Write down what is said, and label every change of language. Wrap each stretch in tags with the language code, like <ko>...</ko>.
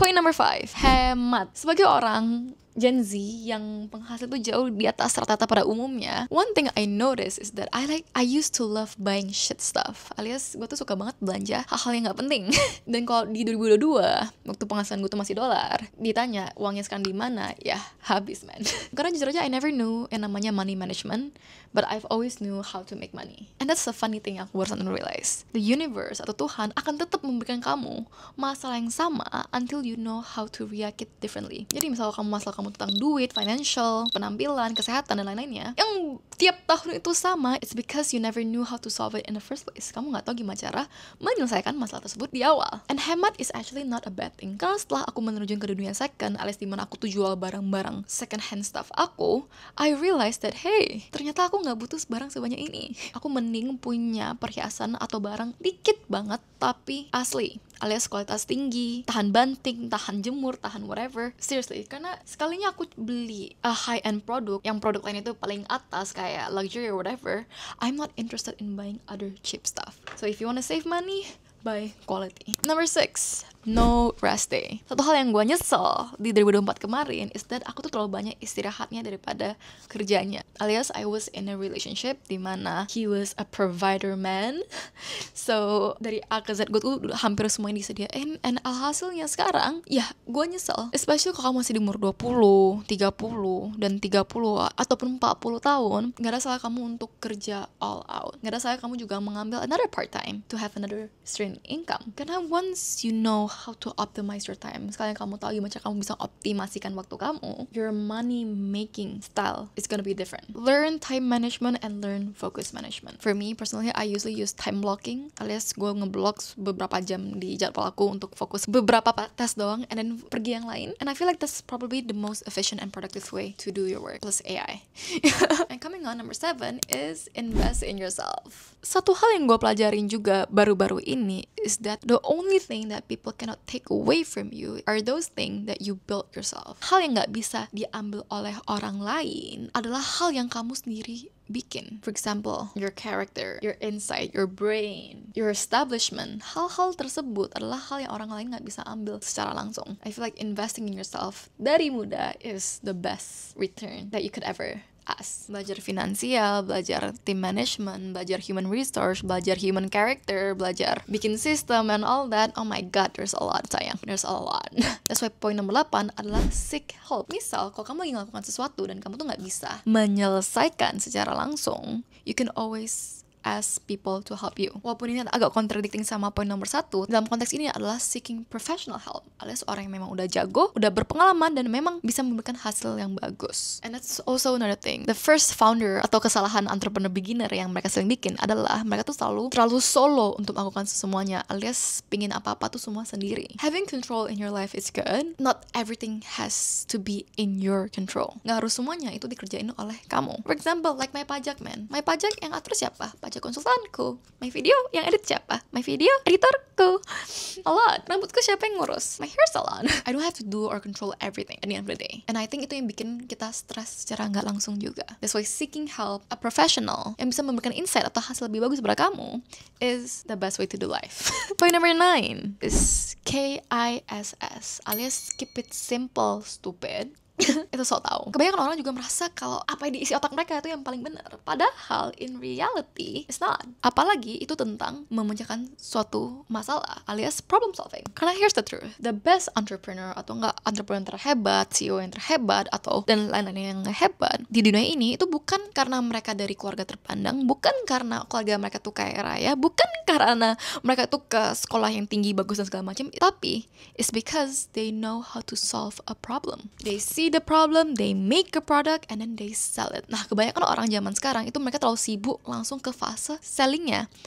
<en>Point number 5,</en> <id>hemat. Sebagai orang Gen Z yang penghasil tuh jauh di atas rata-rata pada umumnya,</id> <en>one thing I notice is that I used to love buying shit stuff,</en> <id>alias gue tuh suka banget belanja hal-hal yang gak penting. Dan kalau di 2022 waktu penghasilan gue tuh masih $, ditanya uangnya sekarang di mana, ya habis man. Karena jujur aja</id> <en>I never knew yang namanya money management, but I've always knew how to make money. And that's a funny thing</en> <id>aku barusan</id> <en>realize. The universe</en> <id>atau Tuhan akan tetap memberikan kamu masalah yang sama</id> <en>until you know how to react it differently.</en> <id>Jadi misalnya masalah kamu tentang duit, financial, penampilan, kesehatan, dan lain-lainnya, yang tiap tahun itu sama,</id> <en>it's because you never knew how to solve it in the first place.</en> <id>Kamu nggak tahu gimana cara menyelesaikan masalah tersebut di awal.</id> <en>And hemat is actually not a bad thing.</en> <id>Karena setelah aku menerjun ke dunia second, alias dimana aku tuh jual barang-barang second hand stuff aku,</id> <en>I realized that hey,</en> <id>ternyata aku nggak butuh barang sebanyak ini. Aku mending punya perhiasan atau barang dikit banget tapi asli, alias kualitas tinggi, tahan banting, tahan jemur, tahan whatever.</id> <en>Seriously,</en> <id>karena sekalinya aku beli</id> <en>a high-end produk,</en> <id>yang produk lain itu paling atas kayak</id> <en>luxury or whatever, I'm not interested in buying other cheap stuff. So if you wanna save money, buy quality. Number 6, no rest day.</en> <id>Satu hal yang gue nyesel di 2024 kemarin is that aku tuh terlalu banyak istirahatnya daripada kerjanya.</id> <en>Alias I was in a relationship dimana he was a provider man.</en> <id>So dari A ke Z gue tuh hampir semuanya disediain. And alhasilnya sekarang, ya gue nyesel. Especially kalau kamu masih di umur 20, 30, dan 30 ataupun 40 tahun, gak ada salah kamu untuk kerja all out. Gak ada salah kamu juga mengambil another part time</id> <en>to have another stream income. Karena once you know how to optimize your time,</en> <id>sekalian kamu tahu gimana cara kamu bisa optimasikan waktu kamu,</id> <en>your money making style is gonna be different. Learn time management and learn focus management. For me personally, I usually use time blocking,</en> <id>alias gue ngeblok beberapa jam di jadwal aku untuk fokus beberapa tes doang</id> <en>and then</en> <id>pergi yang lain.</id> <en>And I feel like that's probably the most efficient and productive way to do your work plus AI. And coming on, number 7 is invest in yourself.</en> <id>Satu hal yang gue pelajarin juga baru-baru ini</id> <en>is that the only thing that people cannot take away from you are those things that you built yourself.</en> <id>Hal yang gak bisa diambil oleh orang lain adalah hal yang kamu sendiri bikin.</id> <en>For example, your character, your insight, your brain, your establishment.</en> <id>Hal-hal tersebut adalah hal yang orang lain gak bisa ambil secara langsung.</id> <en>I feel like investing in yourself</en> <id>dari muda</id> <en>is the best return that you could ever ask.</en> <id>Belajar finansial, belajar team management, belajar human resource, belajar human character, belajar bikin sistem and all that.</id> <en>Oh my god, there's a lot sayang. There's a lot. That's why point number 8 adalah seek help.</en> <id>Misal, kalau kamu lagi melakukan sesuatu dan kamu tuh gak bisa menyelesaikan secara langsung,</id> <en>you can always ask people to help you.</en> <id>Walaupun ini agak contradicting sama poin nomor 1, dalam konteks ini adalah</id> <en>seeking professional help,</en> <id>alias orang yang memang udah jago, udah berpengalaman, dan memang bisa memberikan hasil yang bagus.</id> <en>And that's also another thing.</en> <id>The first founder atau kesalahan entrepreneur beginner yang mereka sering bikin adalah mereka tuh terlalu solo untuk melakukan semuanya, alias pingin apa-apa tuh semua sendiri.</id> <en>Having control in your life is good. Not everything has to be in your control.</en> <id>Nggak harus semuanya itu dikerjain oleh kamu. For example, like my pajak, man. My pajak yang atur siapa? Pajak konsultanku. My video yang edit siapa? My video editorku. A lot. Rambutku siapa yang ngurus?</id> <en>My hair salon. I don't have to do or control everything at the end of the day. And I think</en> <id>itu yang bikin kita stres secara nggak langsung juga.</id> <en>That's why seeking help, a professional</en> <id>yang bisa memberikan insight atau hasil lebih bagus pada kamu</id> <en>is the best way to do life. Point number 9 is KISS, alias keep it simple, stupid. Itu so tau.</en> <id>Kebanyakan orang juga merasa kalau apa yang diisi otak mereka itu yang paling benar.</id> <en>Padahal in reality it's not.</en> <id>Apalagi itu tentang memecahkan suatu masalah alias problem solving. Karena here's the truth, the best entrepreneur atau enggak entrepreneur terhebat, CEO yang terhebat atau dan lain-lain yang hebat di dunia ini itu bukan karena mereka dari keluarga terpandang, bukan karena keluarga mereka tuh kaya raya, bukan karena mereka tuh ke sekolah yang tinggi bagus dan segala macam, tapi it's because they know how to solve a problem.</id> <en>They see the problem, they make a product, and then they sell it.</en> <id>Nah, kebanyakan orang zaman sekarang itu mereka terlalu sibuk langsung ke fase sellingnya.</id>